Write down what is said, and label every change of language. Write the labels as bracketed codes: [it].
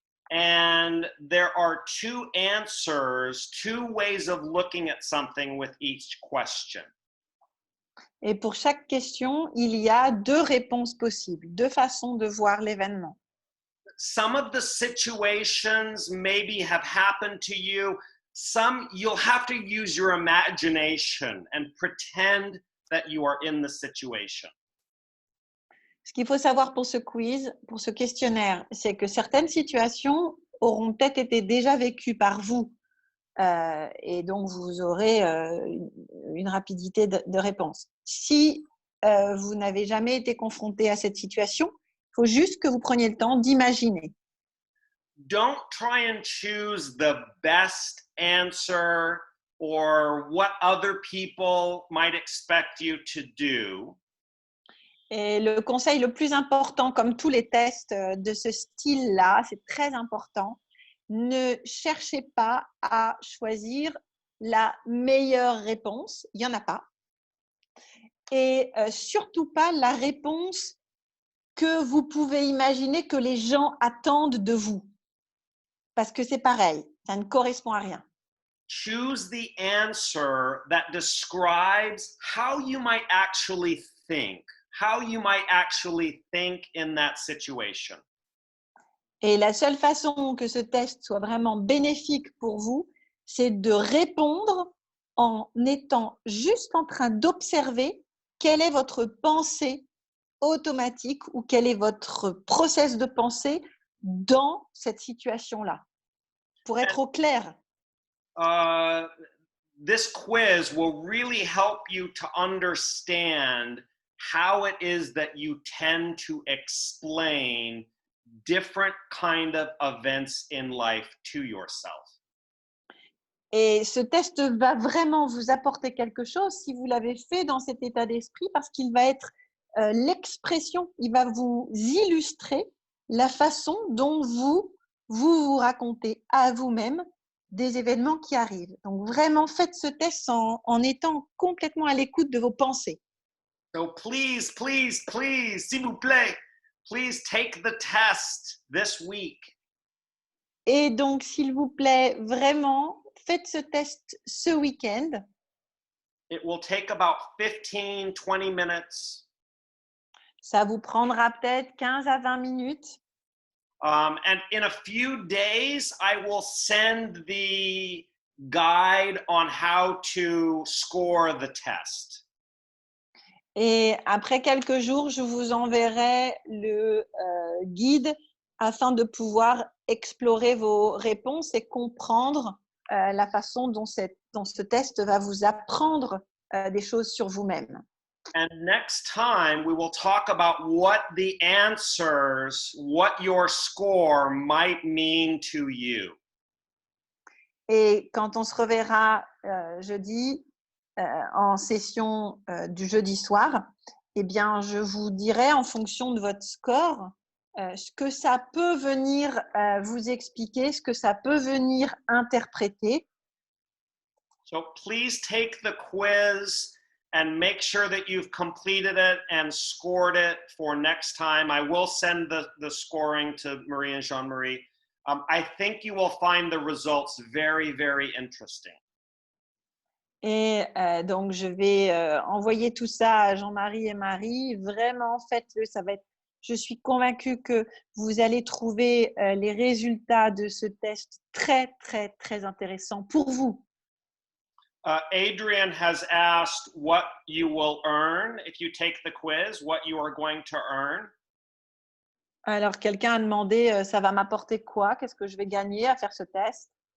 [en] And there are two answers, two ways of looking at something with each question. [fr] Et pour chaque question, il y a deux réponses possibles, deux façons de voir l'événement. [en] Some of the situations maybe have happened to you. Some you'll have to use your imagination and pretend that you are in the situation. [fr] Ce qu'il faut savoir pour ce quiz, pour ce questionnaire, c'est que certaines situations auront peut-être été déjà vécues par vous et donc vous aurez une rapidité de réponse. Si vous n'avez jamais été confronté à cette situation, il faut juste que vous preniez le temps d'imaginer. Don't try and choose the best answer or what other people might expect you to do. Et le conseil le plus important, comme tous les tests de ce style-là, c'est très important, ne cherchez pas à choisir la meilleure réponse, il n'y en a pas. Et surtout pas la réponse que vous pouvez imaginer que les gens attendent de vous. Parce que c'est pareil, ça ne correspond à rien. [en] Choose the answer that describes how you might actually think. How you might actually think in that situation. [fr] Et la seule façon que ce test soit vraiment bénéfique pour vous, c'est de répondre en étant juste en train d'observer quelle est votre pensée automatique ou quel est votre process de pensée dans cette situation-là. Pour être au clair. [en] This quiz will really help you to understand how it is that you tend to explain different kind of events in life to yourself. [fr] Et ce test va vraiment vous apporter quelque chose si vous l'avez fait dans cet état d'esprit parce qu'il va être l'expression, il va vous illustrer la façon dont vous racontez à vous-même des événements qui arrivent. Donc vraiment, faites ce test en étant complètement à l'écoute de vos pensées. [en] So please, [fr] s'il vous plaît, [en] please take the test this week. [fr] Et donc, s'il vous plaît, vraiment, faites ce test ce week-end. [en] It will take about 15, 20 minutes. [fr] Ça vous prendra peut-être 15 à 20 minutes. [en] And in a few days, I will send the guide on how to score the test. [fr] Et après quelques jours, je vous enverrai le guide afin de pouvoir explorer vos réponses et comprendre la façon dont ce test va vous apprendre des choses sur vous-même. [en] And next time, we will talk about what the answers, what your score might mean to you. [fr] Et quand on se reverra jeudi en session du jeudi soir, eh bien, je vous dirai en fonction de votre score ce que ça peut venir vous expliquer, ce que ça peut venir interpréter. [en] So please take the quiz and make sure that you've completed it and scored it for next time. I will send the scoring to Marie and Jean-Marie. I think you will find the results very, very interesting. [fr] Et donc, je vais envoyer tout ça à Jean-Marie et Marie. Vraiment, faites-le. Ça va être. Je suis convaincue que vous allez trouver les résultats de ce test très, très, très intéressants pour vous. [en] Adrian has asked what you will earn if you take the quiz, what you are going to earn. [fr] Alors, quelqu'un a demandé, ça va m'apporter quoi? Qu'est-ce que je vais gagner à faire ce test?